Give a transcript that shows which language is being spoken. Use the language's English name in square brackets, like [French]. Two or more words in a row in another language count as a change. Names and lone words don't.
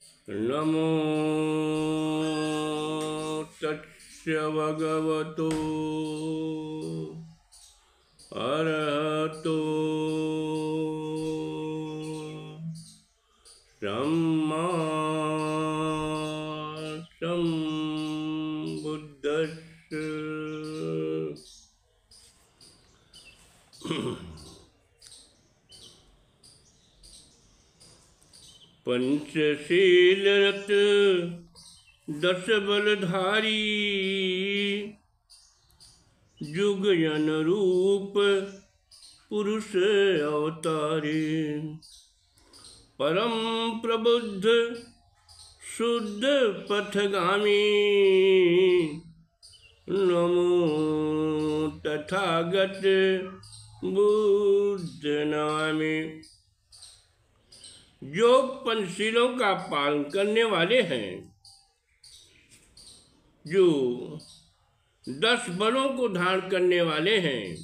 [Pali] नमो तस्य भगवतो अरहतो सम्मा सम्बुद्धस्य। [Hindi] पंचशीलरत 10 बलधारी जुग जन रूप पुरुष अवतारी। परम प्रबुद्ध शुद्ध पथगामी नमो तथागत बुद्ध नामी। जो पंचशीलों का पालन करने वाले हैं, जो 10 बलों को धारण करने वाले हैं,